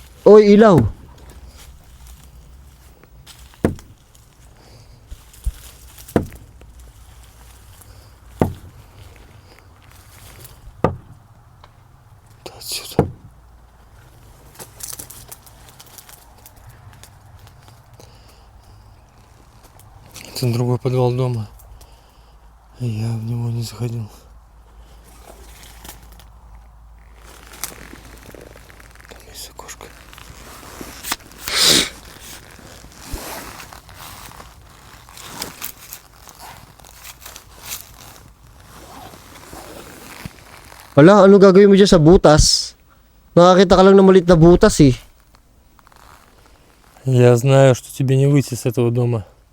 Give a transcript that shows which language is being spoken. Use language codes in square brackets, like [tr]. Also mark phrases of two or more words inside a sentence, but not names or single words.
[tl] Oy, ilaw. [ru] Отсюда. Это другой подвал дома. Я в него не заходил. Там есть окошко. [tl] Wala, ano gagawin mo dyan sa butas? Nakakita ka lang ng maliit na butas eh. [ru] Я знаю, что тебе не выйти с этого дома.